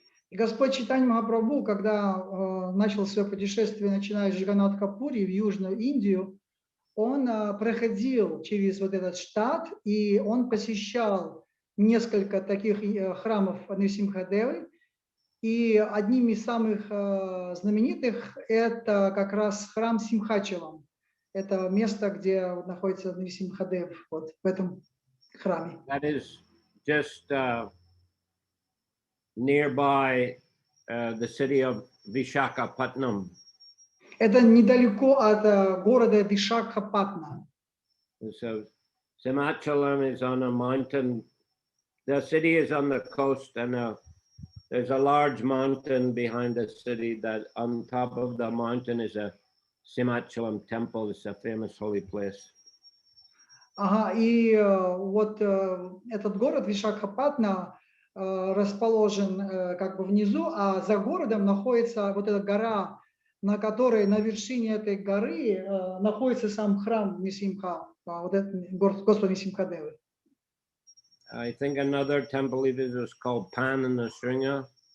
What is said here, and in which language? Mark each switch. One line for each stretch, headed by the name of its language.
Russian: И Господь Чайтанья Махапрабху, когда начал свое путешествие, начиная с Джаганнатха-Пури в Южную Индию, он проходил через вот этот штат, и он посещал несколько таких храмов Нрисимхадевы, и одним из самых знаменитых это как раз храм Симхачалам. Это место, где находится Нрисимхадев, вот в этом храме.
English: That is just nearby the city of Vishakhapatnam.
Russian: Это недалеко от города Вишакхапатна.
English: So Simachalam is on a mountain. The city is on the coast, and there's a large mountain behind the city. That on top of the mountain is a Simachalam temple. It's a famous holy place.
Russian: Ага, и вот этот город Вишакхапатна расположен как бы внизу, а за городом находится вот эта гора, на которой на вершине этой горы находится сам храм Нрисимха, вот этот Господа Нрисимхадевы.
English: I think another temple it is called Pana Nrsimha.